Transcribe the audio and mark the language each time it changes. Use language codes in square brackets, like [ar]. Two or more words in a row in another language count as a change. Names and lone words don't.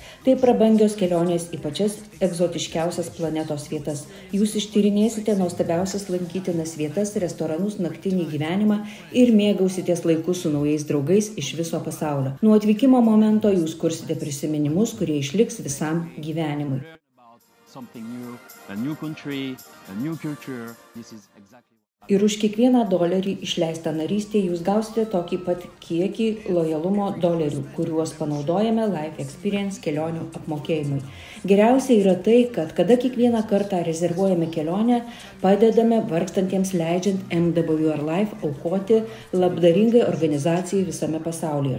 [lt] Tai prabangios kelionės į pačias egzotiškiausias planetos vietas. Jūs ištyrinėsite nuostabiausias lankytinas vietas, restoranus, naktinį gyvenimą ir mėgausitės laiku su naujais draugais iš viso pasaulio. Nuo atvykimo momento jūs kursite prisiminimus, kurie išliks visam gyvenimui. [en] Something new, a new country, a new culture. This is exactly [lt] Ir už kiekvieną dolerį išleistą narystę jūs gausite tokį pat kiekį lojalumo dolerių, kuriuos panaudojame Life Experience kelionių apmokėjimui. Geriausia yra tai, kad kada kiekvieną kartą rezervuojame kelionę, padedame vargstantiems leidžiant MWR Life aukoti labdaringai organizacijai visame pasaulyje.